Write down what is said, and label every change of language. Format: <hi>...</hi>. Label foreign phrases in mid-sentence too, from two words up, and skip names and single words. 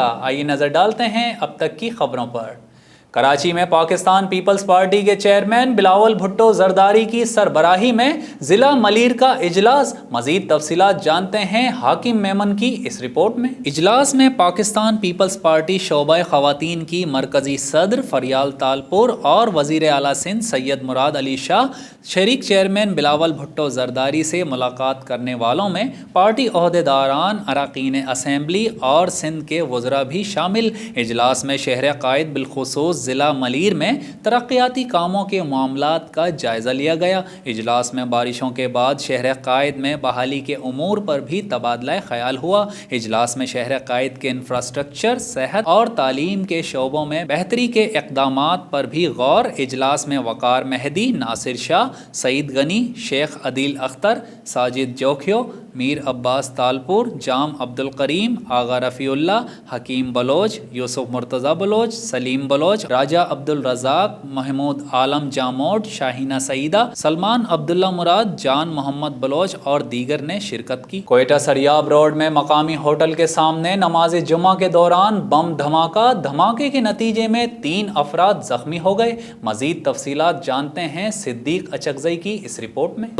<ur>آئیے نظر ڈالتے ہیں اب تک کی خبروں پر۔ کراچی میں پاکستان پیپلز پارٹی کے چیئرمین بلاول بھٹو زرداری کی سربراہی میں ضلع ملیر کا اجلاس. مزید تفصیلات جانتے ہیں حاکم میمن کی اس رپورٹ میں. اجلاس میں پاکستان پیپلز پارٹی شعبہ خواتین کی مرکزی صدر فریال تالپور اور وزیر اعلیٰ سندھ سید مراد علی شاہ شریک چیئرمین بلاول بھٹو زرداری سے ملاقات کرنے والوں میں پارٹی عہدیداران، ارکان اسمبلی اور سندھ کے وزرا بھی شامل. اجلاس میں شہر قائد بالخصوص ضلع ملیر میں ترقیاتی کاموں کے معاملات کا جائزہ لیا گیا. اجلاس میں بارشوں کے بعد شہر قائد میں بحالی کے امور پر بھی تبادلہ خیال ہوا. اجلاس میں شہر قائد کے انفراسٹرکچر، صحت اور تعلیم کے شعبوں میں بہتری کے اقدامات پر بھی غور. اجلاس میں وقار مہدی، ناصر شاہ، سعید غنی، شیخ عدیل اختر، ساجد جوکھیو، میر عباس تالپور، جام عبدالکریم، آغا رفیع اللہ، حکیم بلوچ، یوسف مرتضیٰ بلوچ، سلیم بلوچ، راجہ عبدالرزاق، محمود عالم جاموٹ, شاہینہ سعیدہ، سلمان عبداللہ مراد، جان محمد بلوچ اور دیگر نے شرکت کی. کوئٹہ سریاب روڈ میں مقامی ہوٹل کے سامنے نماز جمعہ کے دوران بم دھماکہ. دھماکے کے نتیجے میں 3 افراد زخمی ہو گئے. مزید تفصیلات جانتے ہیں صدیق اچکزئی کی اس رپورٹ میں.</ur>